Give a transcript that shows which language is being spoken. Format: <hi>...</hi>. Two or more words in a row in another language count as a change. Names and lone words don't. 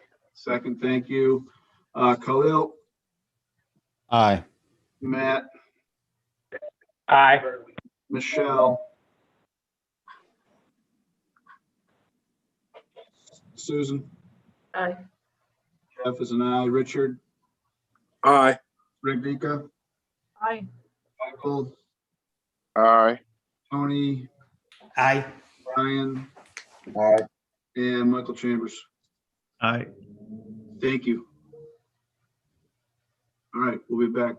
<en>Second, thank you. Khalil, Aye. Matt, Aye. Michelle, Susan, Aye. Jeff is an aye. Richard, Aye. Rigvika, Aye. Michael, Aye. Tony, Aye. Brian, Aye. and Michael Chambers. Aye. Thank you. All right, we'll be back.</en>